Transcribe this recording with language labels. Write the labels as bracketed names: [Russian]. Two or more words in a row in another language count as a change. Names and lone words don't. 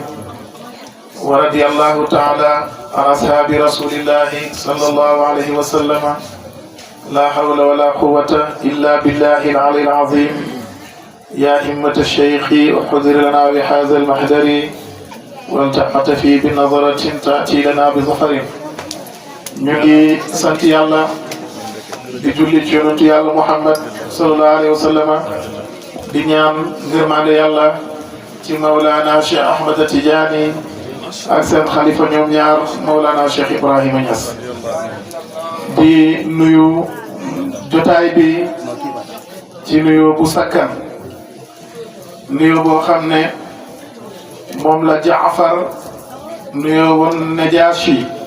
[Arabic] ورضي الله تعالى عن أصحاب رسول الله صلى الله عليه وسلم. لا حول ولا قوة إلا بالله العلي العظيم. يا همة الشيخ احضر لنا بهذا المحضر والتقطفي بنظرة تأتي لنا بظفر. [Wolof] ngi sant yàlla di julli ci yonentu yàlla Muhammad [Arabic] صلى الله عليه وسلم [Wolof] di ñaan ngërmande yàlla ci Mawlana Cheikh Ahmed Tidiane ak seen xalifa ñoom ñaar Mawlana Cheikh Ibrahima Niass. di nuyu jotaay bi ci nuyu bu sakkan, nuyu boo xam ne moom la Jaafar nuyu woon Najashi.